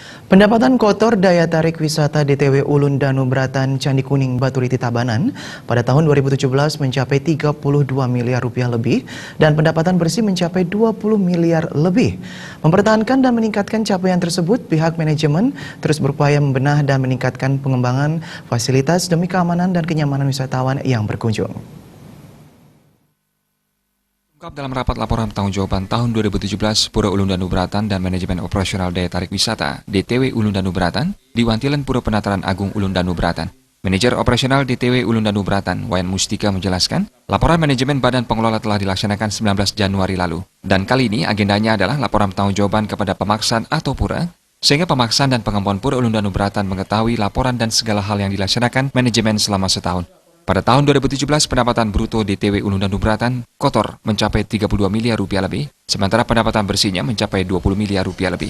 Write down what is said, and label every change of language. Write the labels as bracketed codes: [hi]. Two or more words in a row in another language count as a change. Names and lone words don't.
[id] Pendapatan kotor daya tarik wisata DTW Ulun Danu Bratan Candi Kuning Baturiti Tabanan pada tahun 2017 mencapai 32 miliar rupiah lebih dan pendapatan bersih mencapai 20 miliar lebih. Mempertahankan dan meningkatkan capaian tersebut, pihak manajemen terus berupaya membenah dan meningkatkan pengembangan fasilitas demi keamanan dan kenyamanan wisatawan yang berkunjung. Dalam rapat laporan pertanggungjawaban tahun 2017, Pura Ulun Danu Bratan dan Manajemen Operasional Daya Tarik Wisata DTW Ulun Danu Bratan di Wantilan Pura Penataran Agung Ulun Danu Bratan. Manajer Operasional DTW Ulun Danu Bratan, Wayan Mustika menjelaskan, laporan manajemen Badan Pengelola telah dilaksanakan 19 Januari lalu. Dan kali ini agendanya adalah laporan pertanggungjawaban kepada pemaksaan atau pura, sehingga pemaksaan dan pengembang Pura Ulun Danu Bratan mengetahui laporan dan segala hal yang dilaksanakan manajemen selama setahun. Pada tahun 2017, pendapatan bruto DTW Ulun Danu Bratan kotor mencapai 32 miliar rupiah lebih, sementara pendapatan bersihnya mencapai 20 miliar rupiah lebih.